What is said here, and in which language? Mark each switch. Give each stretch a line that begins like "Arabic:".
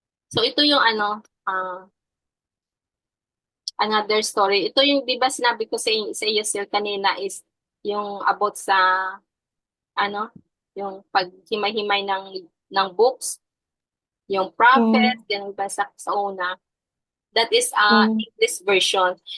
Filipino: So ito yung
English: another story.
Filipino: Ito yung 'di ba sinabi ko sa iyo sir kanina is yung about sa yung paghimay-himay ng books, yung prophet, yung basa sa una.
English: That is English version.